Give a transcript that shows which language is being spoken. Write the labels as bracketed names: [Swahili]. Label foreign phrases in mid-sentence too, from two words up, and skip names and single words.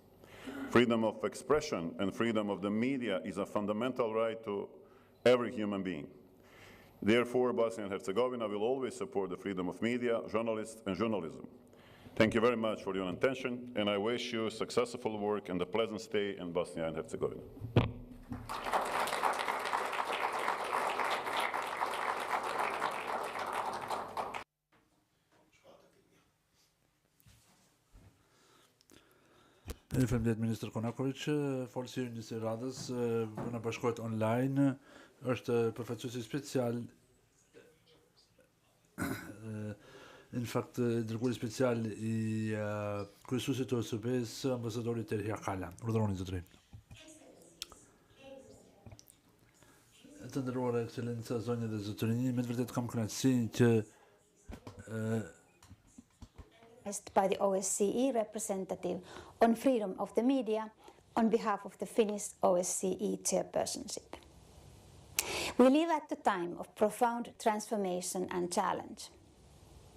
[English] Freedom of expression and freedom of the media is a fundamental right to every human being. Therefore, Bosnia and Herzegovina will always support the freedom of media, journalists, and journalism. Thank you very much for your attention, and I wish you successful work and a pleasant stay in Bosnia and Herzegovina. [Albanian] Faleminderit Minister Konakovic, forsi njësë radhës në bashkohet online, është përfaqësuesi special, në fakt dërguari special I kryesuesit të OSBE-s, ambasadori Terhi Akala. Urdhëroni zotërin. Të nderuara Ekscelenca, zonjë dhe zotërinj, me të vërtetë kam kënaqësinë që [English] by the OSCE representative on freedom of the media on behalf of the Finnish OSCE chairpersonship. We live at a time of profound transformation and challenge.